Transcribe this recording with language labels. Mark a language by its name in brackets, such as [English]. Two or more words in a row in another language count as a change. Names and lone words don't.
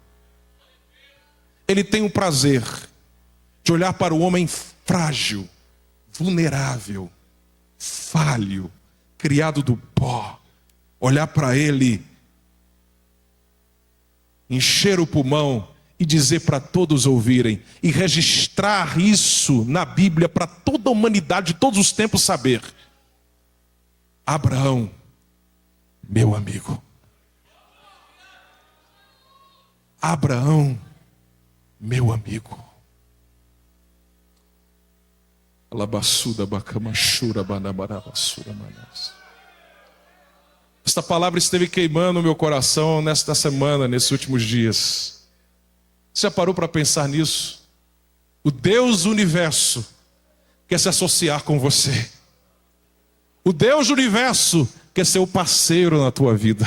[Portuguese] Ele tem o prazer de olhar para o homem frágil, vulnerável, falho, criado do pó, olhar para ele, encher o pulmão e dizer para todos ouvirem, e registrar isso na Bíblia para toda a humanidade de todos os tempos saber: Abraão, meu amigo. Abraão, meu amigo. Alabassuda bacamachura banabarabassura manas. Esta palavra esteve queimando o meu coração nesta semana, nesses últimos dias. Você já parou para pensar nisso? O Deus do universo quer se associar com você. O Deus do universo quer ser o parceiro na tua vida.